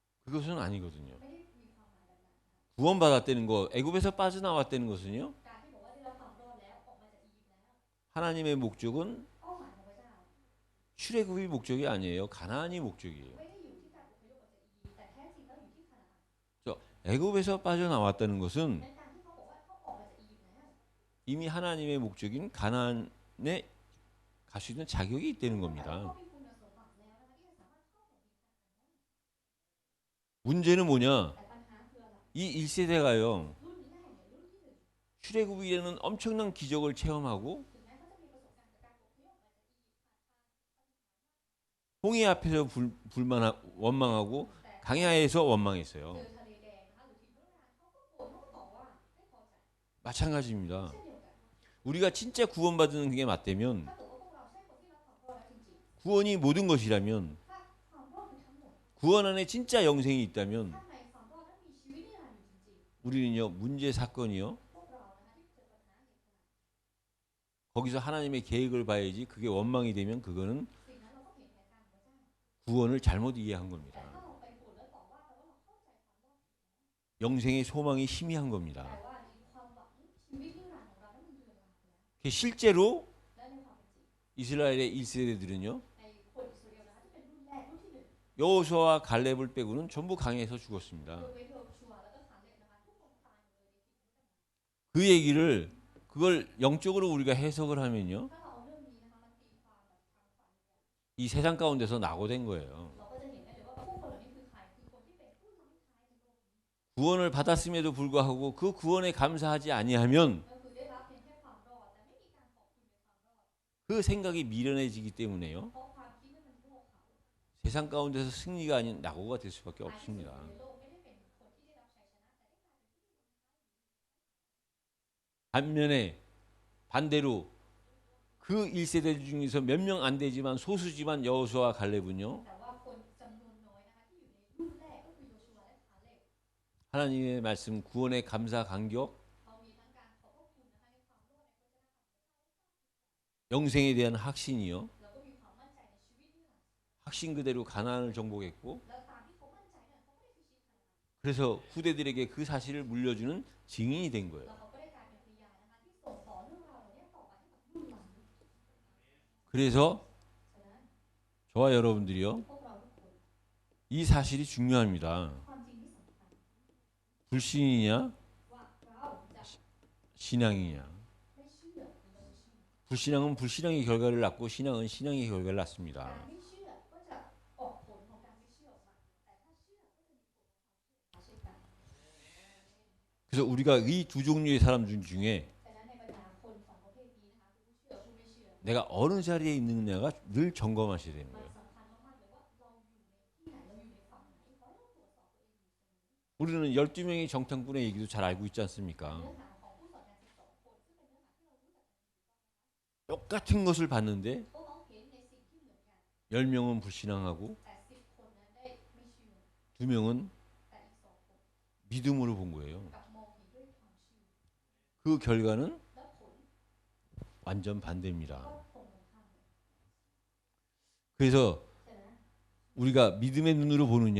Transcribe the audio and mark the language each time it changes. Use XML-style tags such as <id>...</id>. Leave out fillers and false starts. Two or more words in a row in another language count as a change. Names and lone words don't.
<ko>그것은 아니거든요.</ko> <th>ไม่ได้มีความหมายแบบนั้นนะคะ</th> <ko>구원받았다는 거, 애굽에서 빠져나왔다는 것은요.</ko> <th>การที่บอกว่าได้รับความรอดแล้วออกมาจากอียิปต์แล้ว</th> <ko>하나님의 목적은</ko> <th>เป้าหมายของพระเจ้า</th> <ko>출애굽이 목적이 아니에요. 가나안이 목적이에요.</ko> <th>ไม่ได้อยู่ที่การอพยพออกจากอียิปต์แต่แท้จริงแล้วอยู่ที่คานาอัน</th> <ko>그래서 애굽에서 빠져나왔다는 것은</ko> <th>ในการที่เขาบอกว่าเขาออกมาจากอียิปต์แล้ว</th> <ko>이미 하나님의 목적인 가나안에 갈 수 있는 자격이 있다는</ko> <th>เขา</th> <ko>겁니다.</ko> <th>มีคุณสมบัติแล้วนะคะที่จะสามารถเข้าแผ่นดินคานาอันได้</th> <ko>문제는 뭐냐?</ko> <th>แต่ปัญหาคืออะไร</th> <ko>이 1세대가요.</ko> <th>รุ่นแรกเนี่ยรุ่นที่หนึ่ง</th> <ko>출애굽이라는 엄청난 기적을 체험하고</ko> <th>ถึงแม้เขาจะมีประสบการณ์กับการอพยพออกมาจากอียิปต์</th> <ko>홍해 앞에서 원망하고</ko> <th>แต่</th> <ko>강야에서 원망했어요.</ko> <th>เจอทะเลแดงนะคะหรือทิมเบอร์แลนด์เขาก็บ่นเขาก็บอกว่าไม่พอใจ</th> <ko>마찬가지입니다.</ko> <th>เช่นเดียวกัน</th> <ko>우리가 진짜 구원받는 게 맞다면</ko> <th>ถ้าเกิดว่าพวกเราใช่คนที่รับความรอดแล้วจริง</th> <ko>구원이 모든 것이라면</ko> <th>ๆถ้าความรอดคือทั้งหมด</th> <ko>구원 안에 진짜 영생이 있다면</ko> <th>ถ้าในความรอดนั้นมีชีวิตนิรันดร์อยู่จริง</th> <ko>우리는요 문제 사건이요</ko> <th>ๆพวกเรานะคะที่เจอปัญหาเหตุการณ์</th> <ko>거기서 하나님의 계획을 봐야지 그게 원망이 되면 그거는</ko> <th>สิ่งนั้นเราก็เห็นแผนการของพระเจ้า</th> <ko>구원을 잘못 이해한</ko> <th>แต่</th> <ko>겁니다.</ko> <th>ถ้าเราไปบ่นแล้วต่อว่าเราว่าเราเข้าใจความรอด</th> <ko>영생의 소망이 희미한</ko> <th>แต่</th> <ko>겁니다.</ko> <th>ว่าในความหวังชีวิตนิรันดร์ของเรานั้นมันเลือนลางไปแล้ว</th> <ko>실제로</ko> <th>และในความเป็นจริง</th> <ko>이스라엘의 1세대들은요</ko> <th>ในคนอิสราเอลนะคะที่เป็นรุ่นแรกรุ่นที่หนึ่ง</th> <ko>여호수아와 갈렙을 빼고는 전부 강에서 죽었습니다.</ko> <th>โดยเว้นโยชูอาแล้วก็คาเลบนะคะทุกคนตายหมดเลยในที่นั้น</th> <ko>그 얘기를 그걸 영적으로 우리가 해석을 하면요</ko> <th>ถ้าเราเอาเรื่องนี้นะคะมันตีความแบบทางฝันเนี่ย</th> <ko>이 세상 가운데서 낙오된 거예요.</ko> <th>เราก็จะเห็นได้เลยว่าผู้คนเหล่านี้คือใครคือคนที่เป็นผู้นำท้ายในโลกนี้</th> <ko>구원을 받았음에도 불구하고 그 구원에 감사하지 아니하면</ko> <th>ก็คือได้รับเพียงแค่ความรอดแต่ไม่มีการขอบคุณในความรอด</th> <ko>그 생각이 미련해지기 때문에요</ko> <th>เพราะความคิดนั้นมันโง่เขลา</th> <ko>세상 가운데서 승리가 아닌 낙오가 될 수밖에</ko> <th>ท้ายที่สุด</th> <ko>없습니다.</ko> <th>ในโลกไม่ได้เป็นคนที่ได้รับชัยชนะแต่ได้กลายเป็นผู้</th> <ko>반면에 반대로 그 1세대 중에서 몇 명 안 되지만 소수지만 여호수아와 갈렙은요</ko> <th>แต่ว่าคนจำนวนน้อยนะคะที่อยู่ในรุ่นแรกก็คือโยชูอาและคาเลบ</th> <ko>하나님의 말씀 구원의 감사 감격</ko> <th>เขามีทั้งการขอบพระคุณนะคะในความรอดในพระเจ้า</th> <ko>영생에 대한 확신이요</ko> <th>แล้วก็มีความมั่นใจในชีวิตนิรันดร์</th> <ko>확신 그대로 가나안을 정복했고</ko> <th>แล้วตามที่เขามั่นใจนั้นเขาก็ได้พิชิตคานาอัน</th> <ko>그래서 후대들에게 그 사실을 물려주는 증인이 된 거예요.</ko> <th>แล้วเขาก็ได้กลายเป็นพยานนะคะที่ส่งต่อเรื่องราวเหล่านี้ต่อไปให้กับรุ่นหลัง</th> <ko>그래서</ko> <th>ฉะนั้น</th> <ko>저와 여러분들이요</ko> <th>พวกเราทุกคน</th> <ko>이 사실이 중요합니다.</ko> <th>ความจริงที่สำคัญ</th> <ko>불신이냐</ko> <th>ว่าเราจะ</th> <ko>신앙이냐</ko> <th>ไม่เชื่อหรือเราจะเชื่อ</th> <ko>불신앙은 불신앙의 결과를 낳고 신앙은 신앙의 결과를</ko> <th>การ</th> <ko>낳습니다.</ko> <th>ไม่เชื่อก็จะออกผลของการไม่เชื่อออกมาแต่ถ้าเชื่อก็จะมีผลของความเชื่อมาเช่นกัน</th> <ko>그래서 우리가 이 두 종류의 사람 중에</ko> <th>ฉะนั้นในบรรดาคนสองประเภทนี้นะคะคือผู้เชื่อผู้ไม่เชื่อ</th> <ko>내가 어느 자리에 있느냐가 늘 점검하셔야 되는</ko> <th>มัน</th> <ko>거예요.</ko> <th>สำคัญมากๆเลยว่าเราอยู่ในที่ไหนเราอยู่ในฝั่งไหนขอให้เราตรวจสอบตัวเองอยู่เสมอ</th> <ko>우리는 12명의 정탐꾼의 얘기도 잘 알고 있지</ko> <th>เนื้</th> <ko>않습니까?</ko> <th>อหาของผู้สอนการ12คนซึ่งเป็นเนื้อหาที่เรารู้จักกัน</th> <ko>똑같은 것을 봤는데</ko> <th>พวกเขาเห็นในสิ่งที่เหมือนกัน</th> <ko>10명은 불신앙하고</ko> <th>แต่10คนนั้นได้ไม่เชื่อ</th> <ko>2명은</ko> <th>แต่อีก2คน</th> <ko>믿음으로 본 거예요.</ko> <th>กลับมองเห็นด้วยความเชื่อ</th> <ko>그 결과는</ko> <th>และผล</th> <ko>완전</ko> <th>ก็</th> <ko>반대입니다.</ko> <th>ตรงกันข้ามเลย</th> <ko>그래서</ko> <th>ฉะนั้น</th> <ko>우리가 믿음의 눈으로 보느냐</ko>